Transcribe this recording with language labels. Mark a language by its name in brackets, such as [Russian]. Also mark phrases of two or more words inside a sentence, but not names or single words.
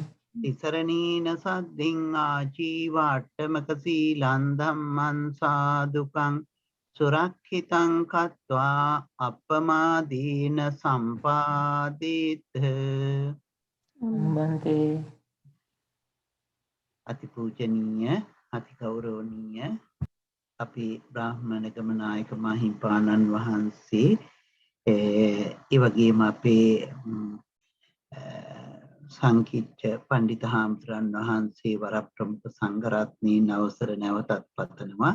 [Pali] තිසරණීන සද්ධින් ආජීවාට්ඨමක සීලං ධම්මං සාදුකං සුරක්ෂිතං කତ୍වා අප්පමාදීන සම්පාදේත. බන්තේ [Sinhala] අතිපූජනීය අතිගෞරවනීය අපේ බ්‍රාහ්මණගම නායක මාහිම්පාණන් වහන්සේ ඒ වගේම අපේ සංකීර්ණ පණ්ඩිත හාමුදුරන් වහන්සේ වරප්‍රමුඛ සංඝරත්නයේ අවසර නැවතත් පතනවා.